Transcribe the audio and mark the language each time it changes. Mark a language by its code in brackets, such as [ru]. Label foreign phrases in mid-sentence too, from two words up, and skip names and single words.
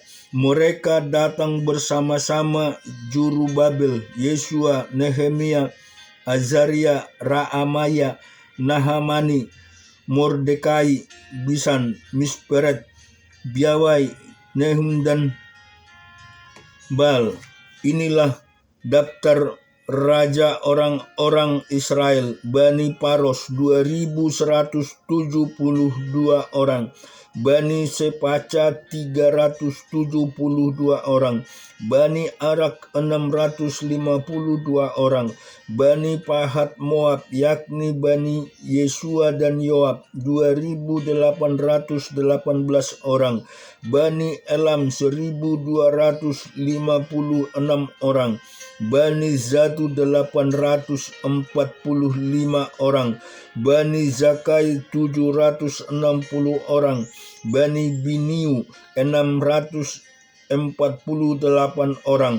[id] Mereka datang bersama-sama Zerubabel, Yesua, Nehemia, Azaria, Raamaya, Nahamani, Mordekai, Bisan, Misperet, Biawai, Nehum dan Bal. Inilah daftar raja orang-orang Israel. Bani Paros 2172 orang. Bani Sepaca 372 orang. Bani Arak 652 orang. Bani Pahat Moab, yakni Bani Yesua dan Yoab 2818 orang. Bani Elam 1256 orang. Bani Zatu 845 orang. Bani Zakai 760 orang. Bani Biniu 648 orang.